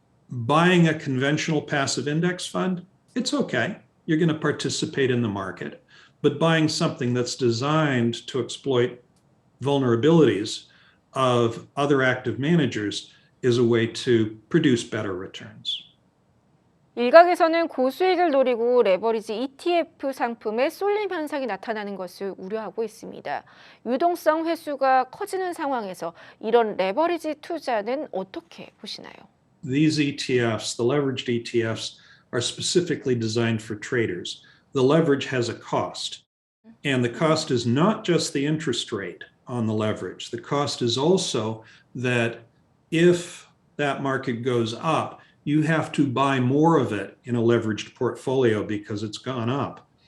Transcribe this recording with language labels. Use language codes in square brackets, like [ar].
[en] Buying a conventional passive index fund, it's okay. You're going to participate in the market. But buying something that's designed to exploit vulnerabilities of other active managers is a way to produce better returns. [ko] 일각에서는 고수익을 노리고 레버리지 ETF 상품에 쏠림 현상이 나타나는 것을 우려하고 있습니다. 유동성 회수가 커지는 상황에서 이런 레버리지 투자는 어떻게 보시나요? [en] These ETFs, the leveraged ETFs, are specifically designed for traders. The leverage has a cost, and the cost is not just the interest rate on the leverage. The cost is also that if that market goes up, you have to buy more of it in a leveraged portfolio because it's gone up.